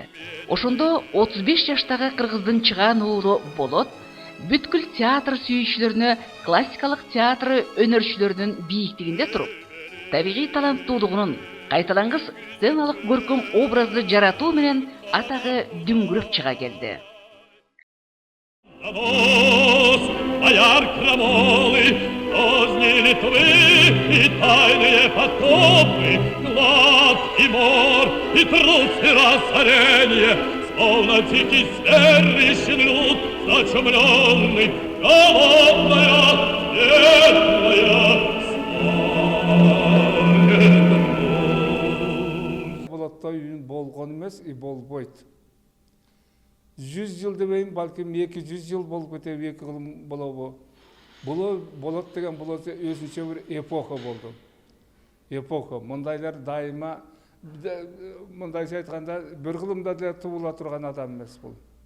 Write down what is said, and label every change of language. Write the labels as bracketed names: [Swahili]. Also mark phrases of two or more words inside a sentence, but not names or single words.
[Kyrgyz] Ошондо 35 жаштагы кыргыздын чыгаан уулу Болот бүткүл театр сүйүүчүлөрүнө классикалык театр өнөрчүлөрүнүн бийиктигинде туруп, табигый таланттуулугунун, кайталангыс сценалык көркөм образды жаратуу менен атагы дүңгүрөп чыга келди. [Russian] Словно дикий зверь люд, зачумленный, голодная, бедная, [Kyrgyz] Болотто үйүн болгон эмес, и болбойт. 100 жыл дебейм, балким 200 жыл болуп кетеби, 2 кылым болобу. Болот деген болот өзүнчө бир эпоха болду. Эпоха. Мындайлар дайыма мындайча айтканда бир кылымда деле туула турган адам эмес бул.